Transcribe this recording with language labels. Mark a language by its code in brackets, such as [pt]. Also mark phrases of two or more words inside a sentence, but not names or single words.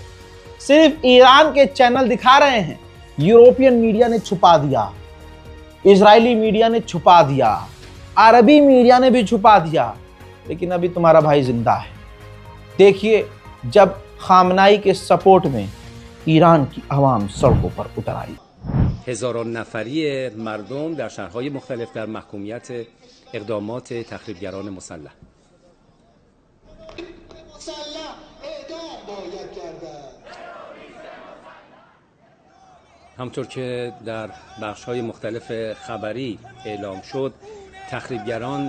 [hi] सिर्फ ईरान के चैनल दिखा रहे हैं, [en] European media [hi] ने छुपा दिया, [en] Israeli media [hi] ने छुपा दिया, अरबी मीडिया ने भी छुपा दिया, लेकिन अभी तुम्हारा भाई जिंदा है। देखिए, जब खामनाई के सपोर्ट में ईरान की आवाम सड़कों पर उतर आई। [fa] هزاران نفری مردم در شهرهای مختلف در محکومیت اقدامات تخریبگران مسلح. همطور که در بخش‌های مختلف خبری اعلام شد، تخریبگران